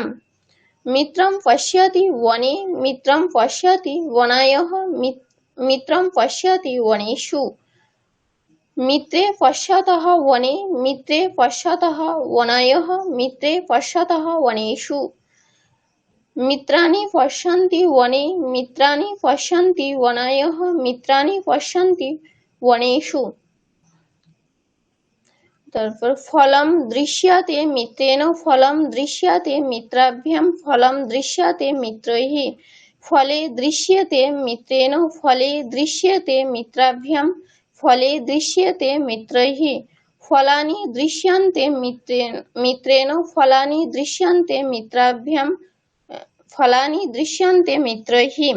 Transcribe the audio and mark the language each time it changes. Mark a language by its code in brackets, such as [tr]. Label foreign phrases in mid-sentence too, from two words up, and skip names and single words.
[sa] मित्रं पश्यति वने मित्रं पश्यति वनयोः मित्रं पश्यति वनेषु मित्रे पश्यतः वने मित्रे पश्यतः वनयोः मित्रे पश्यतः वनेषु मित्राणि पश्यन्ति वने मित्राणि पश्यन्ति वनयोः मित्राणि पश्यन्ति वनेषु তারপর ফলম দৃশ্যতে মিত্রেণ ফলম দৃশ্যতে মিত্রাভ্যাম ফলম দৃশ্যতে মিত্রৈঃ ফলে দৃশ্যতে মিত্রেণ ফলে দৃশ্যতে মিত্রাভ্যাম ফলে দৃশ্যতে মিত্রৈঃ ফলানি দৃশ্যন্তে মিত্রেণ ফলানি দৃশ্যন্তে মিত্রাভ্যাম ফলানি দৃশ্যন্তে মিত্রৈঃ